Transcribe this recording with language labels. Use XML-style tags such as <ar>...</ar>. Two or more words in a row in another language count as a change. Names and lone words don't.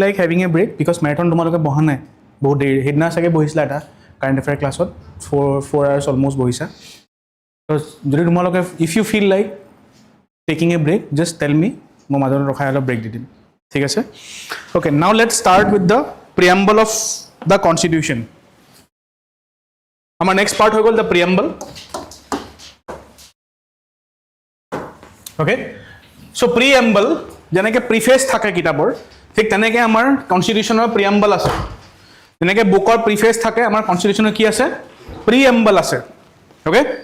<en>like having a break because marathon</en> <as>তোমালোকে বহা নাই বহুত দেৰি সেইদিনা চাগে বহিছিলা এটা</as> <en>current affair class 4 hours</en> <as>অলমোষ্ট বহিছা তো যদি তোমালোকে</as> <en>if you feel like taking a break just tell me</en> <as>মই মাজত ৰখাই অলপ ব্ৰেক দি দিম ঠিক আছে</as> <en>okay now let's start with the preamble of the constitution</en> <as>আমাৰ</as> <en>next part</en> <as>হৈ গ'ল</as> <en>the preamble okay so preamble</en> <as>যেনেকৈ প্ৰিফেচ থাকে কিতাপৰ ঠিক তেনেকৈ আমাৰ</as> <en>constitution preamble</en> <as>আছে যেনেকৈ</as> <en>book preface</en> <as>থাকে আমাৰ</as> <en>constitution preamble</en> <as>আছে okay</as>